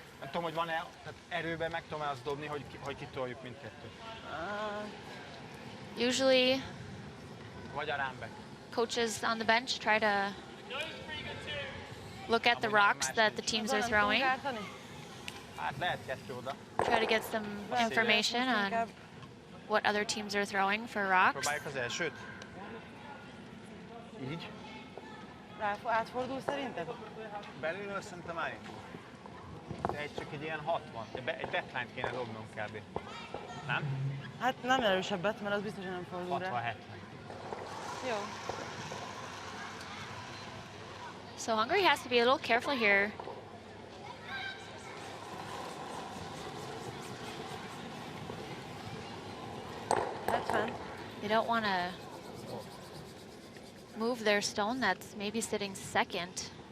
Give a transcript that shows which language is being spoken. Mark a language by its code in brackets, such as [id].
[hu] Nem tudom, hogy van-e, tehát erőben meg tudom-e azt dobni, hogy kitoljuk mindkettőt. [en] Usually, [hu] Vagy a rámbek. [en] coaches on the bench try to look at the rocks that the teams are throwing, [hu] Hát lehet kettő oda. [en] try to get some information on what other teams are throwing for rocks. [hu] Próbáljuk az elsőt. Így. Átfordul szerinted? Belülről szerintem állít. De csak egy ilyen 60. Egy deadline-t kéne dobnunk kb. Nem? Hát nem erősebbet, mert az biztos, hogy nem fordul rá. 60-70. Jó. [en] So Hungary has to be a little careful here. That's fine. They don't want to move their stone that's maybe sitting second.